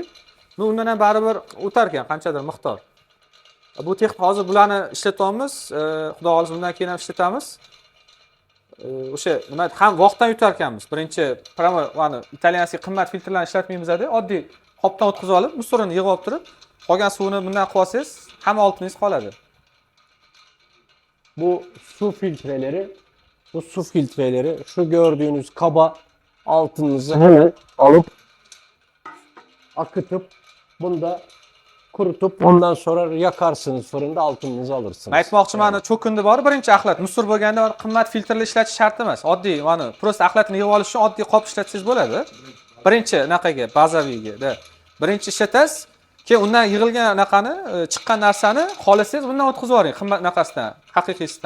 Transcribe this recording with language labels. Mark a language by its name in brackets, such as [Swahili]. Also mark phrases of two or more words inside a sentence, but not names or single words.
[Uzbek] Undan ham baribir o'tar ekan qanchadir miqdor. Bu texnik hozir bularni ishlatyapmiz. Xudo xohlasa bundan keyin ham ishlatamiz. O'sha nima ham vaqtdan yutar ekanmiz. Birinchi pramo mana italyanskiy qimmat filtrlarni ishlatmaymiz-da, oddiy qopdan o'tkazib olib, musurini yig'ib olib turib, qolgan suvni bundan qilib olsangiz, hamma oltiningiz qoladi. [Turkish] Bu su filtreleri şu gördüğünüz kaba altınınızı hemen alıp akıtıp Bunu da kurutup ondan sonra yakarsınız fırında altınınızı alırsınız. [Uzbek] Men aytmoqchiman, cho'kindi bor birinchi axlat. Musur bo'lganda qimmat filtrli ishlatish shart emas. Oddiy, mana prosta axlatni yig'ib olish uchun oddiy qop ishlatsangiz bo'ladi. Birinchi anaqaga, bazaviyga. Birinchi ishlatasiz, keyin undan yig'ilgan anaqani, chiqqan narsani xohlasangiz bundan o'tkazib yuboring, qimmat anaqasidan, haqiqiysidan.